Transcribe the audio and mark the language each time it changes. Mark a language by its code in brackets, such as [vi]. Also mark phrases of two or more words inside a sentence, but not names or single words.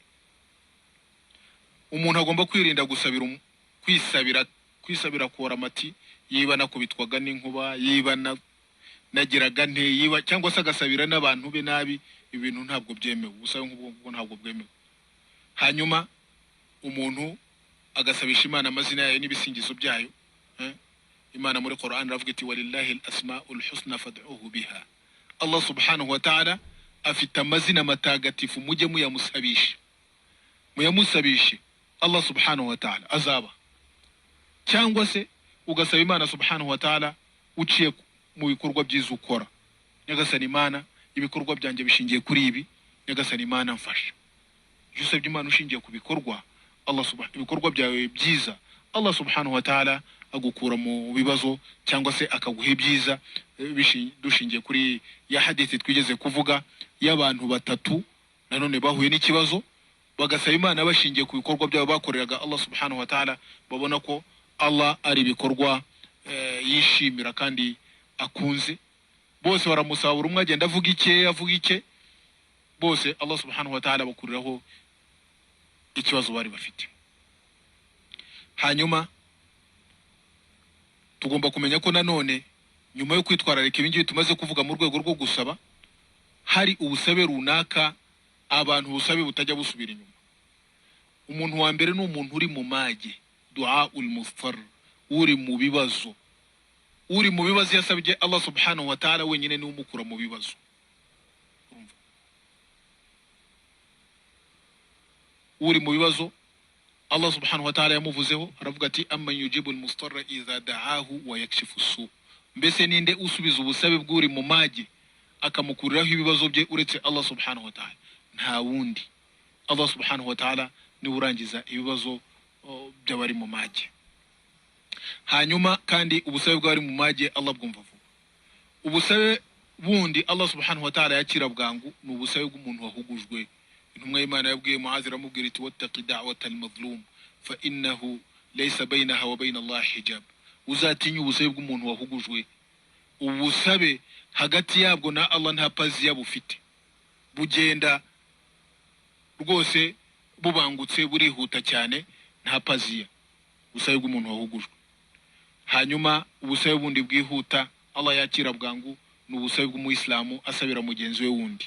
[rw] Umuntu agomba kwirinda kwisabira kora amati, yiba nakubitwaga n'inkuba, yiba nagiraga nte, yiba cyangwa se agasabira n'abantu be nabi. Ibintu ntabwo byemewe, ubusabe nk'ubwo ntabwo bwemewe. Hanyuma umuntu agasabisha Imana amazina yayo n'ibisingizo byayo. Imana muri Qur'an ravuga iti [ar] ولله الأسماء الحسنى فادعوه بها. [rw] Allah [ar] سبحانه وتعالى [rw] afite amazina matagatifu, mujye muyamusabishe Allah [ar] سبحانه وتعالى [rw] azaba. Cyangwa se ugasaba Imana [ar] سبحانه وتعالى [rw] uciye mu bikorwa byiza ukora, nyagasani Imana ibikorwa byanjye bishingiye kuri ibi, nyagasani Imana mfasha. Iyo usabye Imana ushingiye ku bikorwa ibikorwa byawe byiza, Allah [ar] سبحانه وتعالى [rw] agukura mu bibazo cyangwa se akaguha ibyiza. Dushingiye kuri ya hadithi twigeze kuvuga y'abantu batatu nanone bahuye n'ikibazo, bagasaba Imana bashingiye ku bikorwa byabo bakoreraga Allah [ar] سبحانه وتعالى, [rw] babona ko Allah ari ibikorwa yishimira kandi akunze. Bose baramusaba, buri umwe agenda avuga icye, bose Allah [ar] سبحانه وتعالى [rw] bakuriraho ikibazo bari bafite. Hanyuma tugomba kumenya ko nanone nyuma yo kwitwararika ibingibi tumaze kuvuga mu rwego rwo gusaba, hari ubusabe runaka abantu ubusabe butajya busubira inyuma. Umuntu wa mbere ni umuntu uri mu mage, [ar] دعاء المفطر, [rw] uri mu bibazo yasabye Allah [ar] سبحانه وتعالى [rw] wenyine ni umukura mu bibazo. Uri mu bibazo Allah [ar] سبحانه وتعالى [rw] yamuvuzeho, aravuga ati [ar] أمن يجيب المضطر إذا دعاه ويكشف السوء. [rw] Mbese ninde usubiza ubusabe bw'uri mu mage akamukuriraho ibibazo bye uretse Allah [ar] سبحانه وتعالى? [rw] Nta wundi. Allah [ar] سبحانه وتعالى [rw] ni urangiza ibibazo by'abari mu mage. Hanyuma kandi ubusabe bw'abari mu mage Allah bwumva vuba. Ubusabe bundi Allah [ar] سبحانه وتعالى [rw] yakira bwangu ni ubusabe bw'umuntu wahugujwe. Intumwa y'Imana yabwiye Muaz aramubwira iti [ar] واتق دعوة المظلوم فإنه ليس بينها وبين الله حجاب. [rw] Uzatinya ubusabe bw'umuntu wahugujwe. Ubusabe hagati yabwo na Allah nta paziya bufite, bugenda rwose bubangutse burihuta cyane, nta paziya. Ubusabe bw'umuntu wahugujwe. Hanyuma ubusabe bundi bwihuta Allah yakira bwangu ni ubusabe bw'umuislamu asabira mugenzi we wundi.